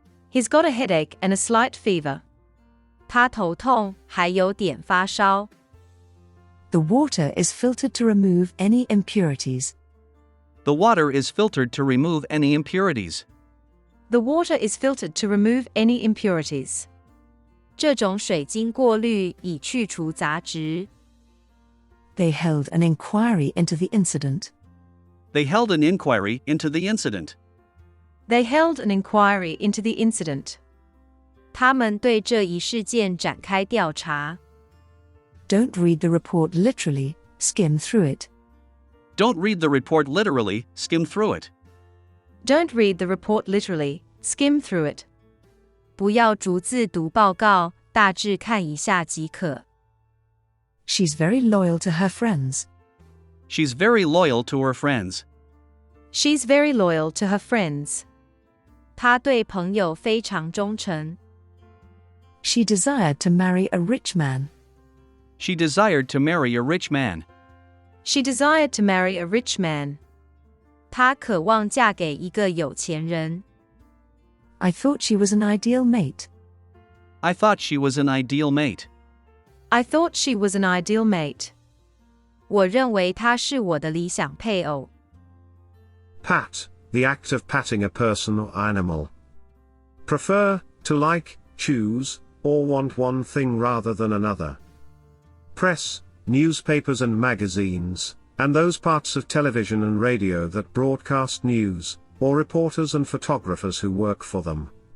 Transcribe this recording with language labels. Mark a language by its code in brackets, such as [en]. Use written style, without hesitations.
[en] He's got a headache and a slight fever. [zh] 他头痛，还有点发烧。 [en] The water is filtered to remove any impurities. The water is filtered to remove any impurities. The water is filtered to remove any impurities. [zh] 这种水经过滤以去除杂质。 [en] They held an inquiry into the incident. They held an inquiry into the incident. They held an inquiry into the incident. [zh] 他们对这一事件展开调查。 [en] Don't read the report literally, skim through it. Don't read the report literally, skim through it. Don't read the report literally, skim through it. [zh] 不要逐字读报告，大致看一下即可。 [en] She's very loyal to her friends. She's very loyal to her friends. She's very loyal to her friends. [zh] 她对朋友非常忠诚。 [en] She desired to marry a rich man. She desired to marry a rich man. She desired to marry a rich man. [zh] 她渴望嫁给一个有钱人。 [en] I thought she was an ideal mate. I thought she was an ideal mate. I thought she was an ideal mate. [zh] 我认为她是我的理想配偶。 [en] Pat, the act of patting a person or animal. Prefer, to like, choose, or want one thing rather than another. Press, newspapers and magazines, and those parts of television and radio that broadcast news, or reporters and photographers who work for them.